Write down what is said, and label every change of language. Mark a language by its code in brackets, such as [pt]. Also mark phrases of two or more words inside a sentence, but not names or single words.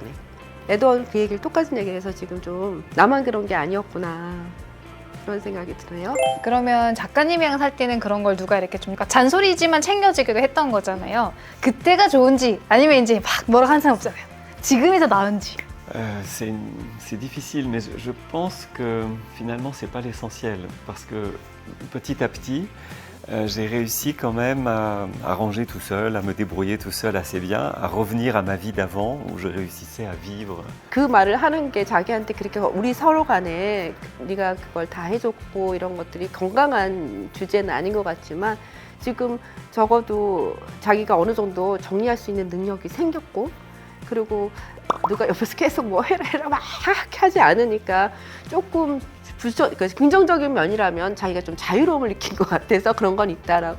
[ko] 에드워드 그 얘기를 똑같은 얘기를 해서 지금 좀 나만 그런 게 아니었구나 그런 생각이 드네요. 그러면 작가님이랑 살 때는 그런 걸 누가 이렇게 좀 잔소리지만 챙겨주기도 했던 거잖아요. 그때가 좋은지 아니면 이제 막 뭐라 하는 사람 없잖아요. 지금이 더 나은지. [fr] C'est difficile, mais je pense que finalement c'est pas l'essentiel parce que petit à petit j'ai réussi quand même à ranger tout seul, à me débrouiller tout seul assez bien, à revenir à ma vie d'avant où je réussissais à vivre. [ko] 그 말을 하는 게 자기한테 그렇게 우리 서로 간에 네가 그걸 다 해줬고 이런 것들이 건강한 주제는 아닌 것 같지만 지금 적어도 자기가 어느 정도 정리할 수 있는 능력이 생겼고 그리고 누가 옆에서 계속 뭐 해라 막 하지 않으니까 조금 그러니까 긍정적인 면이라면 자기가 좀 자유로움을 느낀 것 같아서 그런 건 있다라고